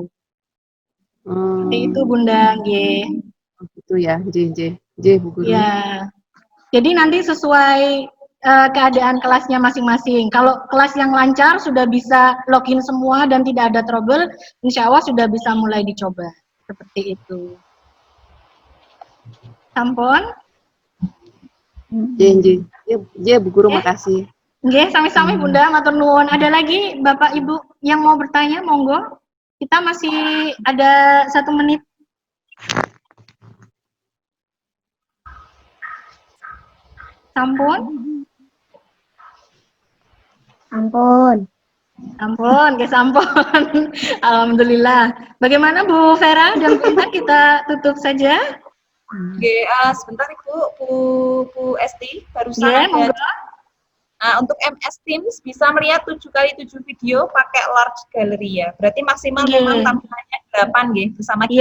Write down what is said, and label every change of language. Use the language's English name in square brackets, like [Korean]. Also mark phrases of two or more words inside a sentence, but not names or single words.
[Indonesian] Seperti itu Bunda, nggih. Itu ya, J Bu Guru. Ya. Jadi nanti sesuai keadaan kelasnya masing-masing. Kalau kelas yang lancar sudah bisa login semua dan tidak ada trouble, [Arabic] insya Allah [Indonesian] sudah bisa mulai dicoba. Seperti itu. Sampun? J Bu Guru, makasih. [Javanese] Nggih, sami-sami Bunda, matur nuwun. [Indonesian] Ada lagi Bapak Ibu yang mau bertanya, monggo. Kita masih ada 1 menit. Sampun? [Javanese] Sampun, nggih sampun. [Indonesian] Alhamdulillah. Bagaimana Bu Vera dan Bu Intan, kita tutup saja? Oke, sebentar Ibu, Bu Esti, barusan monggo. Nah, untuk MS Teams bisa melihat 7x7 video pakai [English] large gallery [Indonesian] ya. Berarti maksimal memang tampilannya 8 nggih bersama kita.